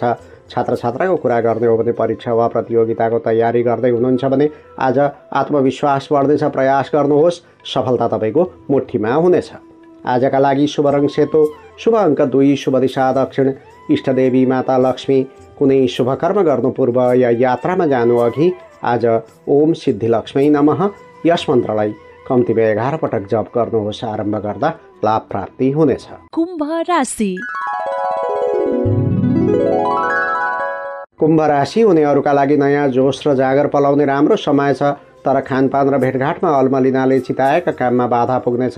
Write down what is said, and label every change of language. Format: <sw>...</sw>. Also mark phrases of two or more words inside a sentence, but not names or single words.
<ne>छात्र छात्राको कुरा गर्ने हो भने परीक्षा वा प्रतियोगिताको तयारी गर्दै हुनुहुन्छ भने आज आत्मविश्वास बढ्नेछ। प्रयास गर्नुहोस्, सफलता तपाईँको मुठ्ठीमा हुनेछ। आजका लागि शुभ रङ सेतो, शुभ अङ्क 2, शुभ दिशा दक्षिण, इष्टदेवी माता लक्ष्मी। कुनै शुभकर्म गर्नु पूर्व या यात्रामा जानु अघि आज</ne> <sa>ओम सिद्धि लक्ष्मी नमः</sa> <ne>यस मन्त्रलाई कम्तीमा 11 पटक जप गर्नुहोस्। आरम्भ गर्दा लाभ प्राप्ति हुनेछ। कुम्भ राशि। कुम्भ राशि हुनेहरूका लागि नयाँ जोस र जागर पलाउने राम्रो समय छ। तर खानपान र भेटघाटमा अल्मलिनाले चिताएका काममा बाधा पुग्नेछ।</ne>